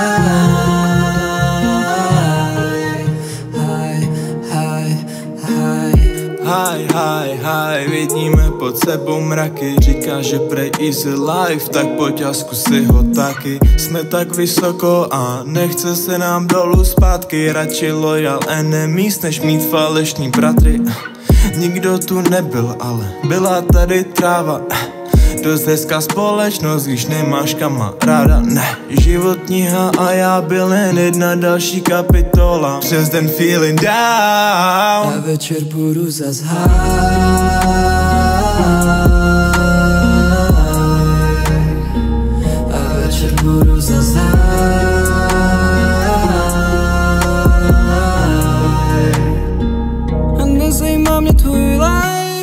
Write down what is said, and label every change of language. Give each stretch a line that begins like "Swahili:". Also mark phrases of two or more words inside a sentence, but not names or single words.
Czech: Hi, vidíme pod sebou mraky. Říká, že prej
English: easy life,
Czech: tak pojď a zkus si ho taky. Jsme tak vysoko a nechce se nám dolů zpátky.
English: Radši loyal enemies,
Czech: než mít falešný bratry. Nikdo tu nebyl, ale byla tady tráva. Dost hezká společnost, když nemáš kamaráda. Ne, životního a já byl jen jedna další kapitola. Přes den
English: feeling down.
Czech: A večer budu zas high. A večer budu zas high. A nezajímá mě tvůj like.